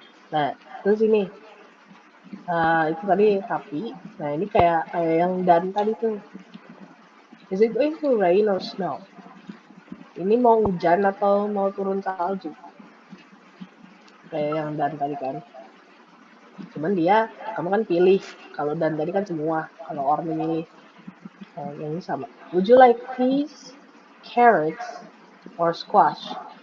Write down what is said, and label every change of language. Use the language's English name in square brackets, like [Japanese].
[Indonesian] Nah, terus ini itu tadi tapi. Nah, ini kayak yang dan tadi tuh. [English] Is it going to rain or snow? [Indonesian] Ini mau hujan atau mau turun salju? Kayak yang dan tadi kan. Cuman dia, kamu kan pilih. Kalau dan tadi kan semua. Kalau or milih. Nah, yang ini sama. [English] Would you like peas, carrots, or squash?